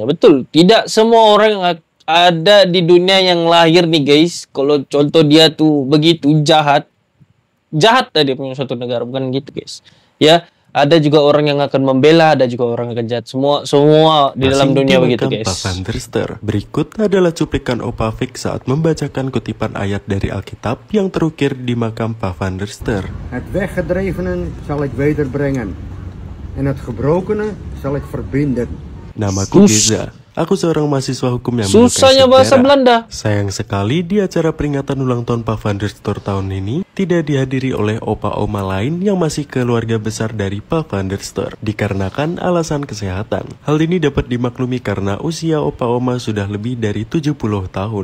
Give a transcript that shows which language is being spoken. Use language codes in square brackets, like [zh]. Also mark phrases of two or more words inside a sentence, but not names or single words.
[id] Betul, tidak semua orang yang ada di dunia yang lahir nih guys, kalau contoh dia tuh begitu jahat tadi punya suatu negara, bukan gitu guys. Ya, ada juga orang yang akan membela, ada juga orang yang akan jahat. Semua di dalam dunia begitu guys. Pa Van der Steur. Berikut adalah cuplikan Opa Fik saat membacakan kutipan ayat dari Alkitab yang terukir di makam Pa Van der Steur. [nl] Het weggedrevenen zal ik wederbrengen. En het gebrokene zal ik verbinden. [id] Namaku Geza. Aku seorang mahasiswa hukum yang susahnya menyukai bahasa sejarah. Belanda. Sayang sekali di acara peringatan ulang tahun Pak Van der Stor tahun ini tidak dihadiri oleh opa-oma lain yang masih keluarga besar dari Pak Van der Stor dikarenakan alasan kesehatan. Hal ini dapat dimaklumi karena usia opa-oma sudah lebih dari 70 tahun.